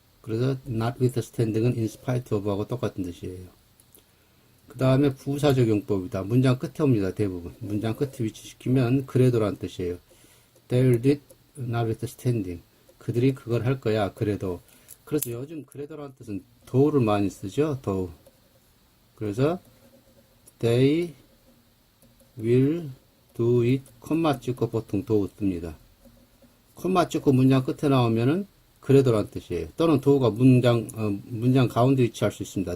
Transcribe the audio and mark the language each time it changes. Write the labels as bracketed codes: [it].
[ko] 그래서 notwithstanding은 in spite of하고 똑같은 뜻이에요. 그 다음에 부사 적용법이다. 문장 끝에 옵니다. 대부분 문장 끝에 위치시키면 그래도란 뜻이에요. [en] They will do it notwithstanding. [ko] 그들이 그걸 할 거야. 그래도. 그래서 요즘 그래도란 뜻은 thought를 많이 쓰죠. though. 그래서 [en] they will do it [ko] 콤마 찍고 보통 though 뜹니다. 콤마 찍고 문장 끝에 나오면은 그래도란 뜻이에요. 또는 do가 문장 가운데 위치할 수 있습니다.